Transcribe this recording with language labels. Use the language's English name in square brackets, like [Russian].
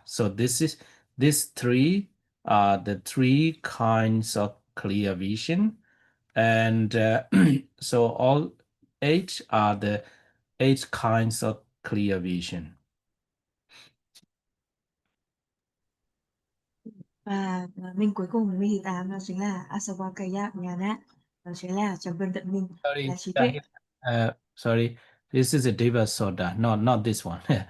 [English] So these three are the three kinds of clear vision. And so all eight are the eight kinds of clear vision. [Vietnamese] Và minh cuối cùng, minh thứ 8 đó chính là Asavakkhaya Jnana, đó chính là trầm luân tận minh, là trí tuệ. [English] Sorry, this is a Deva Soda, not this one.